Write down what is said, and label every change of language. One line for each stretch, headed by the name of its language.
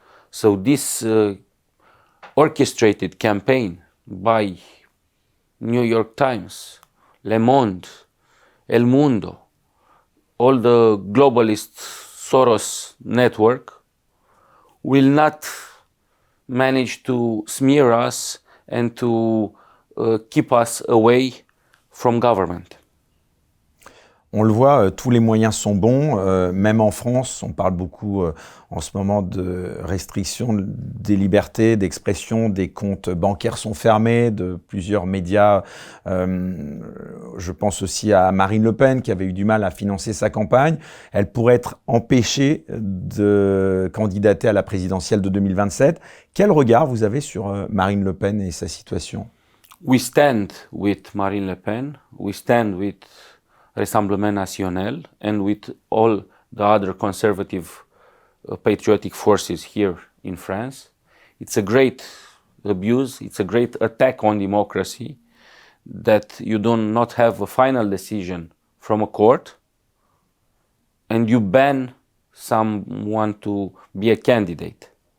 English: So this orchestrated campaign by New York Times, Le Monde, El Mundo, all the globalist Soros network will not manage to smear us and to keep us away from government.
French: On le voit, tous les moyens sont bons, même en France, on parle beaucoup en ce moment de restrictions des libertés d'expression, des comptes bancaires sont fermés, de plusieurs médias. Je pense aussi à Marine Le Pen qui avait eu du mal à financer sa campagne. Elle pourrait être empêchée de candidater à la présidentielle de 2027. Quel regard vous avez sur Marine Le Pen et sa situation?
English: We stand with Marine Le Pen, we stand with Rassemblement National and with all the other conservative patriotic forces here in France. It's a great abuse, it's a great attack on democracy that you do not have a final decision from a court and you ban someone to be a candidate.